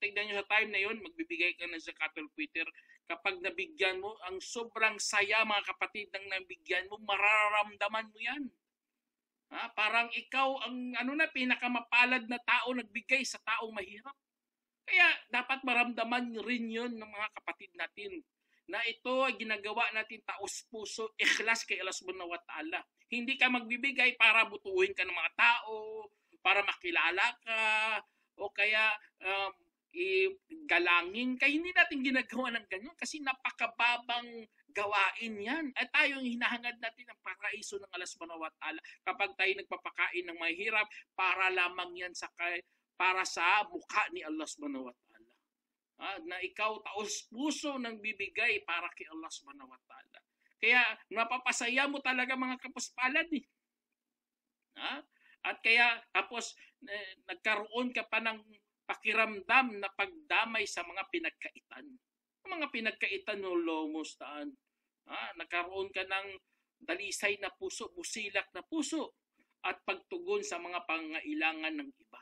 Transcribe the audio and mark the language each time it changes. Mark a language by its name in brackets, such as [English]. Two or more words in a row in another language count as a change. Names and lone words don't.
[Filipino] Tignan nyo sa time na yun, magbibigay ka ng [Arabic] زكاة الفطر. [Filipino] Kapag nabigyan mo, ang sobrang saya mga kapatid ng nabigyan mo, mararamdaman mo yan. Parang ikaw ang pinakamapalad na tao nagbigay sa taong mahirap. Kaya dapat maramdaman rin yun ng mga kapatid natin na ito ay ginagawa natin taos-puso, ikhlas kay Allah [Arabic] سبحانه وتعالى. [Filipino] Hindi ka magbibigay para butuhin ka ng mga tao, para makilala ka, o kaya galangin ka. Hindi natin ginagawa ng ganyan kasi napakababang gawain yan. At tayo yung hinahangad natin ang paraiso ng Allah [Arabic] سبحانه وتعالى. [Filipino] Kapag tayo nagpapakain ng mahirap, para lamang yan para sa mukha ni Allah [Arabic] سبحانه وتعالى. [Filipino] Na ikaw taos-puso ng bibigay para kay Allah [Arabic] سبحانه وتعالى. [Filipino] Kaya napapasaya mo talaga mga kapuspalad eh. At kaya tapos nagkaroon ka pa ng pakiramdam na pagdamay sa mga pinagkaitan. Ang mga pinagkaitan no lomustaan. Nagkaroon ka ng dalisay na puso, busilak na puso at pagtugon sa mga pangailangan ng iba.